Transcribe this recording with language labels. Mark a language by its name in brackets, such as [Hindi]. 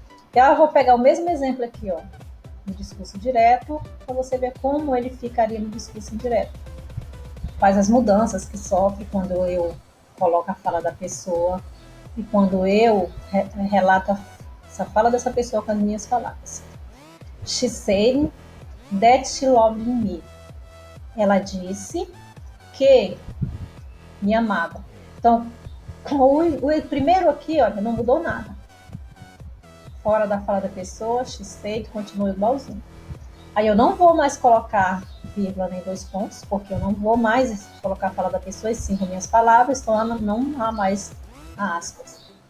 [Portuguese] Então, eu vou pegar o mesmo exemplo aqui, ó, no discurso direto, para você ver como ele ficaria no discurso indireto. Quais as mudanças que sofre quando eu coloco a fala da pessoa e quando eu relato essa fala dessa pessoa com as minhas palavras. [English] She said that she loved me. [Portuguese] Ela disse que me amava. Então, o primeiro aqui, olha, não mudou nada. Fora da fala da pessoa, [English] she said, [Portuguese] continua igualzinho. Aí eu não vou mais colocar vírgula nem dois pontos, porque eu não vou mais colocar a fala da pessoa e sim com minhas palavras, então não há mais aspas.